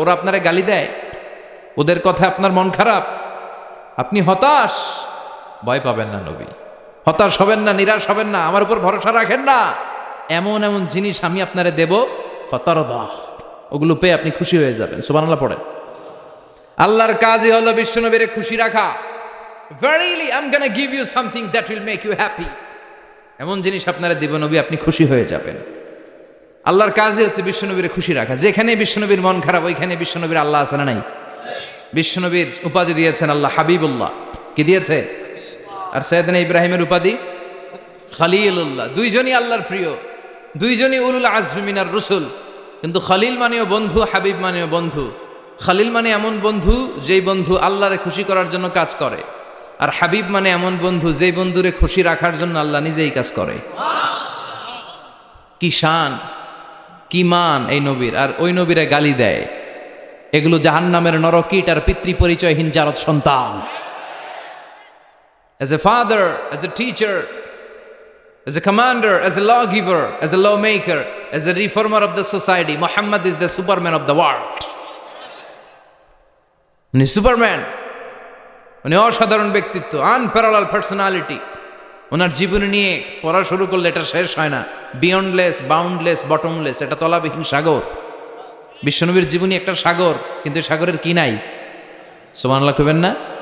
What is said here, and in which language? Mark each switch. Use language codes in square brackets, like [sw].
[bn] ওরা আপনারে গালি দেয়, ওদের কথা আপনার মন খারাপ, আপনি হতাশ, ভয় পাবেন না নবী, হতাশ হবেন না, নিরাশ হবেন না, আমার উপর ভরসা রাখেন না। এমন এমন জিনিস আমি আপনারে দেব, ফাতারদা, ওগুলো পেয়ে আপনি খুশি হয়ে যাবেন। সুবহানাল্লাহ পড়েন। আল্লাহর কাজই হলো বিশ্বনবীরে খুশি রাখা। [en] Verily I'm gonna give you something that will make you happy. [bn] এমন জিনিস আপনারা দিব নবী, আপনি খুশি হয়ে যাবেন। আল্লাহর কাজই হচ্ছে বিশ্বনবীর খুশি রাখা। যেখানে বিশ্বনবীর মন খারাপ ওইখানে বিশ্বনবীর আল্লাহ আছে না নাই? বিশ্বনবীর উপাধি দিয়েছেন আল্লাহ হাবিবুল্লাহ। কি দিয়েছে? আর সাইয়েদনা ইব্রাহিমের উপাধি খলিলুল্লাহ। দুইজনই আল্লাহর প্রিয়, দুইজনই [ar] উলুল আজমি মিনার রসুল। [bn] কিন্তু খলিল মানেও বন্ধু, হাবিব মানেও বন্ধু। খলিল মানে এমন বন্ধু যেই বন্ধু আল্লাহরে খুশি করার জন্য কাজ করে, আর হাবিব মানে এমন বন্ধু যেই বন্ধুরে খুশি রাখার জন্য আল্লাহ নিজেই কাজ করে। কি শান, কি মান এই নবীর! আর ওই নবীরে গালি দেয়। এগুলো জাহান্নামের নরকীট আর পিতৃ পরিচয়হীন জারদ সন্তান। [en] As a father, as a teacher, as a commander, as a lawgiver, as a lawmaker, as a reformer of the society, Muhammad is the Superman of the world. [bn] উনি সুপারম্যান, উনি অসাধারণ ব্যক্তিত্ব, [en] Unparallel personality. [bn] ওনার জীবনী নিয়ে পড়া শুরু করলে এটা শেষ হয় না। বিয়ন্ডলেস, বাউন্ডলেস, বটমলেস, এটা তলাবিহীন সাগর। বিশ্বনবীর জীবনী একটা সাগর, কিন্তু সাগরের কি নাই? সুবহানাল্লাহ কইবেন না?